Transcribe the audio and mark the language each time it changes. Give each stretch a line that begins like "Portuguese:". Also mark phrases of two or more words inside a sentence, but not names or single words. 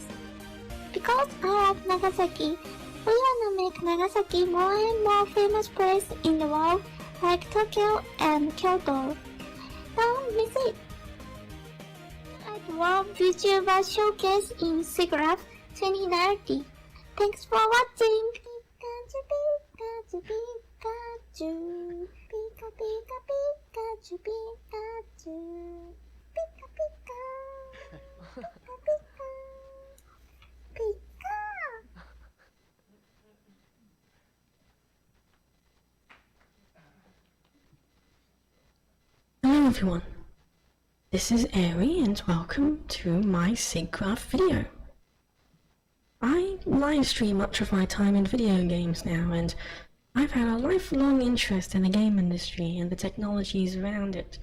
English: Because I love Nagasaki, we wanna make Nagasaki more and more famous place in the world like Tokyo and Kyoto. Don't miss it! At World VTuber Showcase in Siggraph 2030. Thanks for watching! Pikachu, Pikachu, Pikachu. Pika, Pika, Pikachu, Pikachu. Pika, Pika. Pika, Pika. Pika. Hello everyone, this is Aerie and welcome to my Siggraph video. I live stream much of my time in video games now, and I've had a lifelong interest in the game industry and the technologies around it.